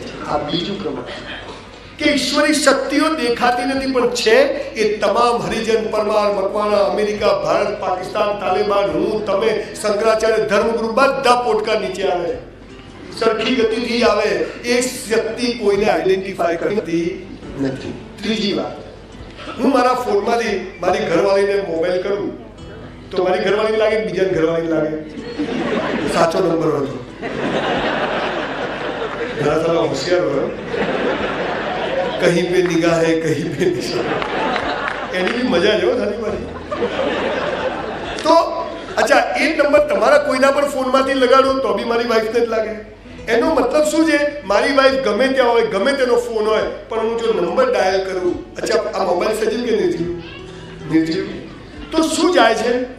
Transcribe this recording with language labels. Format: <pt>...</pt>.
<gu>આ બીજું પ્રમાણ કે ઈશ્વરી શક્તિઓ દેખાતી નથી પણ છે એ તમામ હરિજન, પરમાર, મકવાણા, અમેરિકા, ભારત, પાકિસ્તાન, તાલિબાન, હું, તમે, શંકરાચાર્ય, ધર્મગુરુ બધા પોટકા નીચે આવે, સરખી ગતિથી આવે. એ શક્તિ કોઈને આઈડેન્ટિફાય કરતી નથી. ત્રીજી વાત, હું મારા ફોનમાંથી મારી ઘરવાળીને મોબાઈલ કરું તો મારી ઘરવાળી લાગે, બીજા ઘરવાળી લાગે સાચો નંબર હતો. ઘણા સારા હોશિયાર હોય,</gu> <hi>કहीं पे निगाह है कहीं पे निशान.</hi> <gu>એની બી મજા લેવો થાની મારી. તો અચ્છા, એ નંબર તમારા કોઈના પણ ફોનમાંથી લગાડો તો બી મારી વાઈફને જ લાગે. એનો મતલબ શું છે? મારી વાઈફ ગમે ત્યાં હોય, ગમે તેનો ફોન હોય, પણ હું જો નંબર ડાયલ કરું, અચ્છા આ મોબાઈલ સજીવ કે નિર્જીવ, તો શું જાય છે?</gu>